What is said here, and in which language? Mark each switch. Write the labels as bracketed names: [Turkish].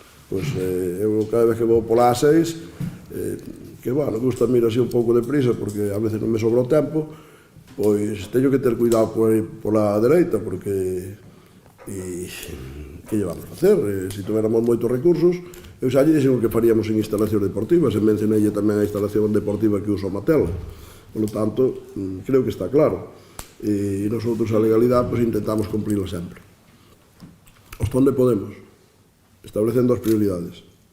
[Galician] Pois eu cada vez que vou pola A6, que, bueno, gusta mir así un pouco de prisa, porque a veces non me sobra o tempo, pois teño que ter cuidado pola dereita, porque que llevamos a facer? Se tuveramos moitos recursos, eu xa lle dixen o que faríamos en instalacións deportivas, e mencionei tamén a instalación deportiva que uso a Matela. [Spanish] Por lo tanto, creo que está claro. [Galician] E nosotros a legalidade pues, intentamos cumplirla sempre. Hasta onde podemos, establecendo as prioridades.